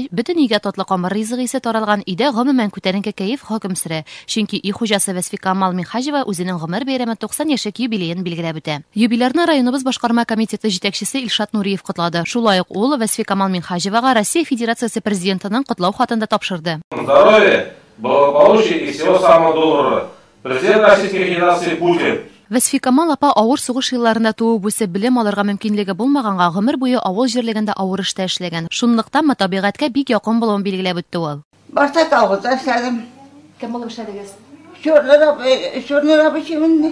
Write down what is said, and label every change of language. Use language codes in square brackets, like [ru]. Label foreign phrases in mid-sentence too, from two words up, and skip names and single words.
[tt] Бөтен өйгә татлы камыр ризык исе таралган өйдә гомумән күтәренке кәеф хөкем сөрә. Чөнки үй хуҗасы Васфикамал Минхажева үзенең гомер бәйрәме 90 яшьлек юбилеен билгеләп үтә. Юбилейрны районыбыз башкарма комитеты җитәкчесе Илшат Нуриев котлады. Шулай ук ул Васфикамал Минхажевага Россия Федерациясе президентының котлау хатында тапшырды. [ru] Здоровья, благополучия и всего самого доброго. Президент Российской Федерации Путин. [tt] Васфикамал апа авыр сугыш елларында туып үсеп белем алырга мөмкинлеге булмаганга гомер буе авыл җирлегендә авыр эштә эшләгән. Шунлыктан табигатькә бик якын булуын билгеләп үтте ул. Башта авылда эшләдем. Кем булып эшләдегез? Шурныр абышымын.